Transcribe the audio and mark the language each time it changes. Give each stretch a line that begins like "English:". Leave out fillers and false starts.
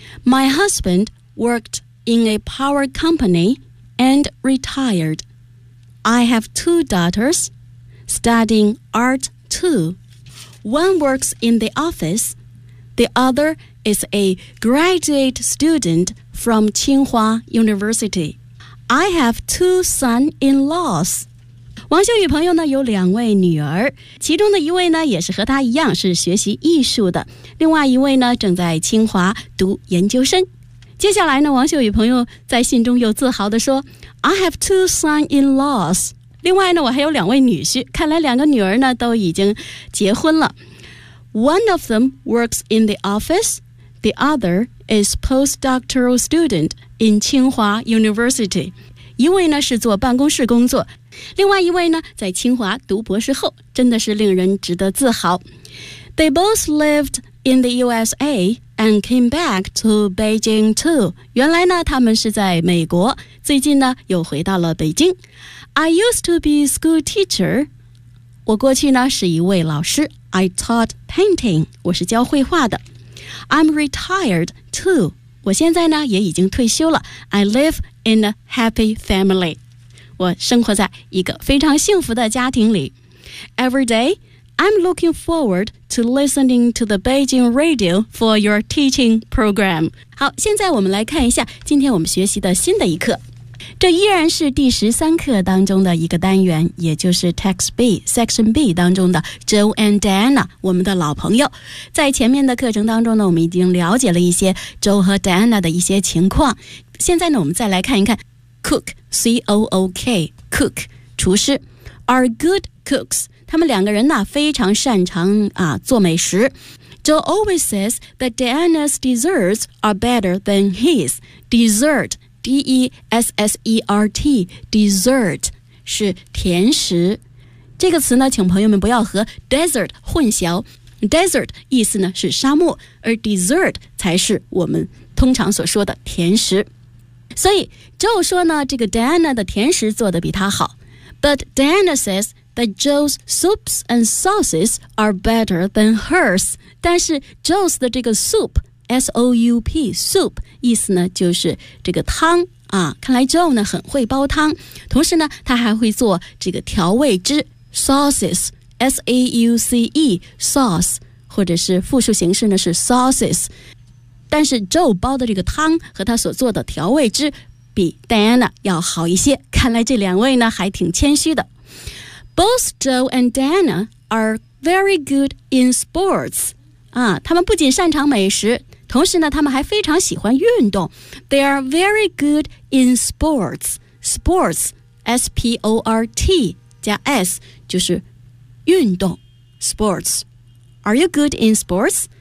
English: My husband worked in a power company and retired. I have 2 daughters studying art too. One works in the office. The other is a graduate student from Tsinghua University. I have 2 son-in-laws.
Chinese: 王秀宇朋友呢有两位女儿，其中的一位呢也是和她一样是学习艺术的，另外一位呢正在清华读研究生。接下来呢，王秀宇朋友在信中又自豪地说
English: I have 2 son-in-laws.
Chinese: 另外呢，我还有两位女婿，看来两个女儿呢都已经结婚了。
English: One of them works in the office. The other is postdoctoral student in Tsinghua University.
Chinese: 一位呢是做办公室工作，另外一位呢在清华读博士后，真的是令人值得自豪。
English: They both lived in the USA and came back to Beijing too.
Chinese: 原来呢他们是在美国，最近呢又回到了北京。
English: I used to be a school teacher.
Chinese: 我过去呢是一位老师。
English: I taught painting.
Chinese: 我是教绘画的。
English: I'm retired too.
Chinese: 我现在呢也已经退休了。
English: I live in a happy family.
Chinese: 我生活在一个非常幸福的家庭里。
English: Every day,I'm looking forward to listening to the Beijing radio for your teaching program.
Chinese: 好，现在我们来看一下今天我们学习的新的一课。这依然是第十三课当中的一个单元，也就是 Text B, Section B 当中的 Joe and Diana, 我们的老朋友。在前面的课程当中呢，我们已经了解了一些 Joe 和 Diana 的一些情况。现在呢，我们再来看一看 Cook, C-O-O-K, Cook, 厨师
English: are good cooks.
Chinese: 他们两个人呢非常擅长啊做美食。
English: Joe always says that Diana's desserts are better than his.
Chinese: Dessert, D-E-S-S-E-R-T, dessert, 是甜食。这个词呢请朋友们不要和 desert 混淆。Desert 意思呢是沙漠，而 dessert 才是我们通常所说的甜食。所以 Joe 说呢这个 Diana 的甜食做得比他好。
English: But Diana says,that Joe's soups and sauces are better than hers.
Chinese: 但是 Joe's 的这个 soup, S-O-U-P, soup, 意思呢就是这个汤啊。看来 Joe 呢很会煲汤，同时呢他还会做这个调味汁 sauces, S-A-U-C-E, sauce, 或者是复数形式呢是 sauces. 但是 Joe 煲的这个汤和他所做的调味汁比 Diana 要好一些，看来这两位呢还挺谦虚的。
English: Both Joe and Diana are very good in sports.
Chinese: 啊，他们不仅擅长美食，同时呢，他们还非常喜欢运动。
English: They are very good in sports. Sports, S-P-O-R-T 加 S 就是运动。Sports. Are you good in sports?